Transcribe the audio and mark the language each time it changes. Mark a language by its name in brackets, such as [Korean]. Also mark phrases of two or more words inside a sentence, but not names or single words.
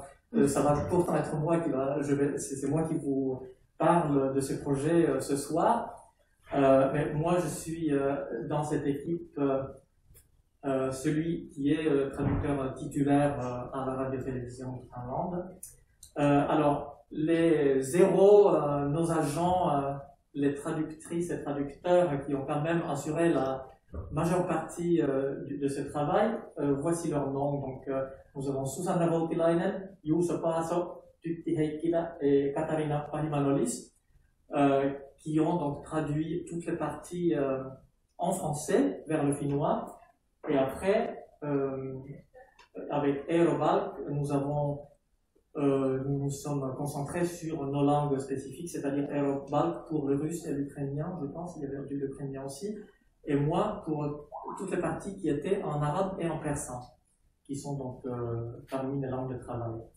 [French] Ça va pourtant être moi qui va, c'est moi qui vous parle de ce projet ce soir, mais moi je suis dans cette équipe celui qui est traducteur titulaire à la radio-télévision de Finlande. Alors, les héros, nos agents, les traductrices et traducteurs qui ont quand même assuré la majeure partie de ce travail, voici leurs noms. Donc, nous avons Susanna Voutilainen, Juuso Paaso, Tytti Heikkilä et Katarina Pahimanolis, qui ont donc traduit toutes les parties en français vers le finnois. Et après, avec Eero Valk, nous nous sommes concentrés sur nos langues spécifiques, c'est-à-dire Eero Valk pour le russe et l'ukrainien, je pense, il y avait du l'ukrainien aussi, et moi pour toutes les parties qui étaient en arabe et en persan, qui sont donc parmi mes langues de travail.